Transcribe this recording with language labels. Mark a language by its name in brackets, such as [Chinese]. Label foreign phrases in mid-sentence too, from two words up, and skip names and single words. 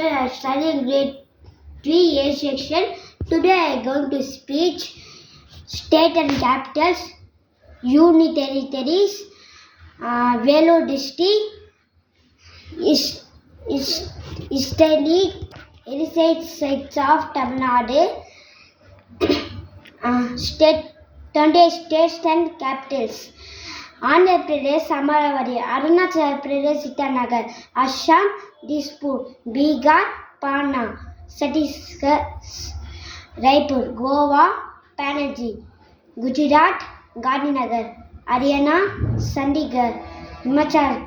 [English] I am studying grade 3A section. Today I am going to speak state and capitals, union territories, Vellore district, historic heritage sites of Tamil Nadu, state 20 states and capitals. Andhra Pradesh, Amaravati, Arunachal Pradesh, Itanagar, Assam, Dispur, Bihar, Patna, Chhattisgarh, Raipur, Goa, Panaji, Gujarat, Gandhinagar, Haryana, Chandigarh, Himachal